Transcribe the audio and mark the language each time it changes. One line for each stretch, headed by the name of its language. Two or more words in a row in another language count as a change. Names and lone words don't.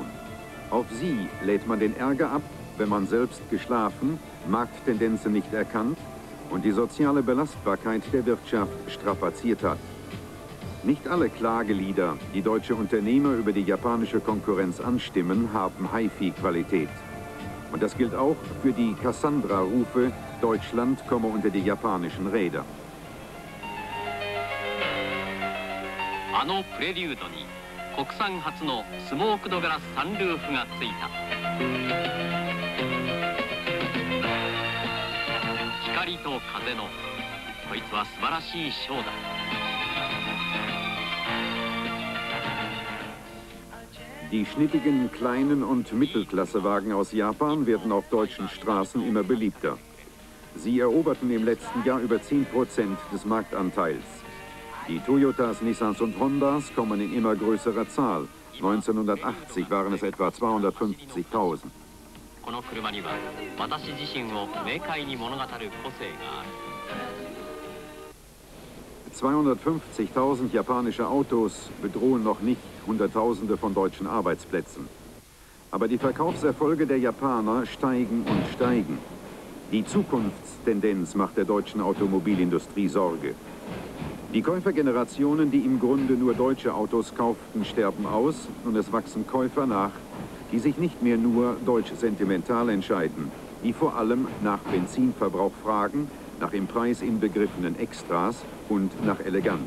German: Auf sie lädt man den Ärger ab, wenn man selbst geschlafen, Markttendenzen nicht erkannt und die soziale Belastbarkeit der Wirtschaft strapaziert hat. Nicht alle Klagelieder, die deutsche Unternehmer über die japanische Konkurrenz anstimmen, haben HiFi-Qualität. Und das gilt auch für die Cassandra-Rufe, Deutschland komme unter die japanischen Räder.
Japanese: あのプレリュードに国産初のスモークドガラスサンルーフがついた。光と風のこいつは素晴らしいショーだ。
German: Die schnittigen kleinen und Mittelklassewagen aus Japan werden auf deutschen Straßen immer beliebter. Sie eroberten im letzten Jahr über 10% des Marktanteils. Die Toyotas, Nissans und Hondas kommen in immer größerer Zahl. 1980 waren es etwa 250.000.
Japanese: この車には私自身を明快に物語る個性がある。
German: 250.000 japanische Autos bedrohen noch nicht Hunderttausende von deutschen Arbeitsplätzen. Aber die Verkaufserfolge der Japaner steigen und steigen. Die Zukunftstendenz macht der deutschen Automobilindustrie Sorge. Die Käufergenerationen, die im Grunde nur deutsche Autos kauften, sterben aus und es wachsen Käufer nach, die sich nicht mehr nur deutsch sentimental entscheiden, die vor allem nach Benzinverbrauch fragen, nach im Preis inbegriffenen Extras und nach Eleganz.